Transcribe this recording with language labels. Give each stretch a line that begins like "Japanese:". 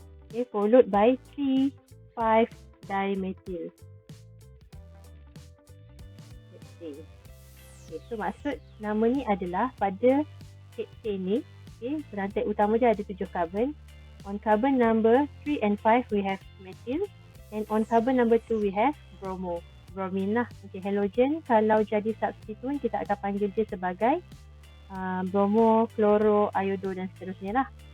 English: Okay, followed by 3, 5 dimethyl.
Malay: Okay, so maksud nama ni adalah pada hexane ni, okay, perantai utama dia ada 7 carbon.
English: On carbon number 3 and 5 we have methyl, and on carbon number 2 we have bromo. Bromine lah.
Malay: Okay, halogen kalau jadi substituent kita akan panggil dia sebagai bromo, kloro, iodo dan seterusnya lah.